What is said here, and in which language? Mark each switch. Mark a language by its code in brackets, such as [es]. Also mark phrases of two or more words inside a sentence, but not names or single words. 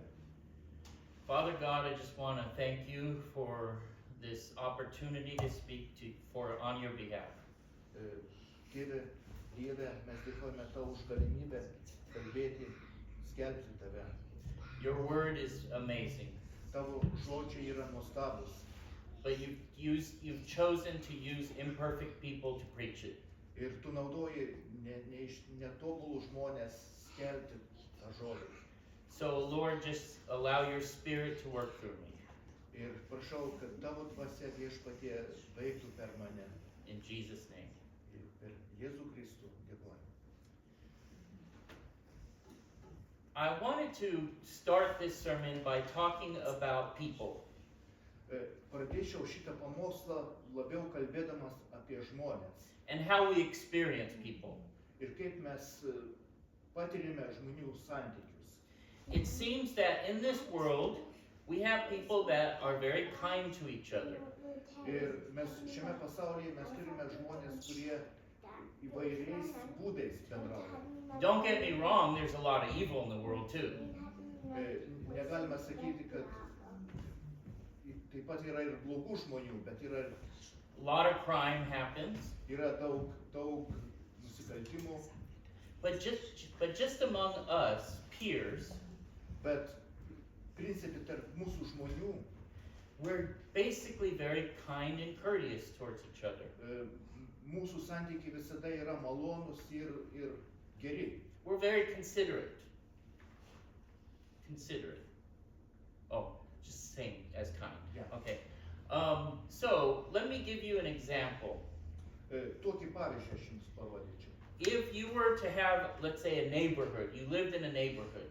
[en] Father God, I just want to thank you for this opportunity to speak on your behalf. [lt] Tėve, Dieve, mes dėkojame Tau už galimybę kalbėti, skelbti Tave. [en] Your word is amazing, [lt] Tavo žodžiai yra nuostabus, [en] but you've chosen to use imperfect people to preach it. [lt] ir Tu naudoji netobulų žmonės skelbti tą žodį. [en] So Lord, just allow your Spirit to work through me. [lt] Ir prašau, kad Tavo dvasia Viešpatie veiktų per mane. [en] In Jesus' name. [lt] Ir per Jėzų Kristų dėkoju. [en] I wanted to start this sermon by talking about people. [lt] Pradėčiau šitą pamokslą labiau kalbėdamas apie žmonės. [en] And how we experience people. [lt] Ir kaip mes patirime žmonių santykius. [en] It seems that in this world, we have people that are very kind to each other. [lt] Ir mes šiame pasaulyje mes turime žmonės, kurie įvairiais būdais bendrauja. [en] Don't get me wrong, there's a lot of evil in the world too. [lt] Negalime sakyti, kad taip pat yra ir blogų žmonių, bet [en] A lot of crime happens, [lt] yra daug nusikaltimų, [en] but just among us, peers, [lt] bet principai tarp mūsų žmonių [en] we're basically very kind and courteous towards each other. [lt] mūsų santykiai visada yra malonus ir geri. [en] We're very considerate. Considerate. Oh, just same as kind. Yeah. Okay. So let me give you an example. [lt] Tokį pavyzdį aš jums parodyčiau. [en] If you were to have, let's say, a neighborhood, you lived in a neighborhood,